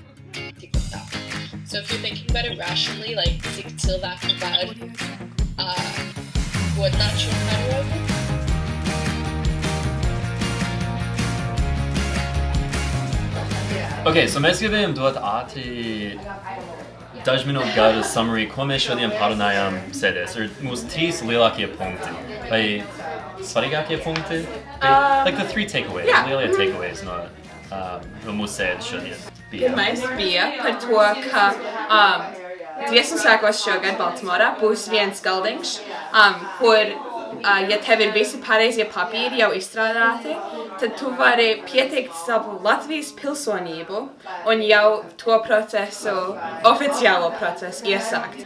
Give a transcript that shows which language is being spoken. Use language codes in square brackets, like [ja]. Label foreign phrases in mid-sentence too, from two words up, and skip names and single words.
[en] So if you're thinking about it rationally, like till that bad, would not show how to Okay, so [lv] mēs gribējām dot ātri dažu minūtu gadu summary, ko mēs šodien pārunājām sēdēs. Ir mūsu 3 lielākie punkti. Vai svarīgākie punkti? [en] Like the 3 takeaways, [lv] lielie takeaways no mūsu sēdes šodien. Pirmais bija par to, ka Dziesmu svētkos šogad Baltimorā būs viens galdiņš, kur ja tev ir visi pareizie papīri jau izstrādāti, tad tu vari pieteikt savu Latvijas pilsonību un jau to procesu, oficiālo procesu iesākt.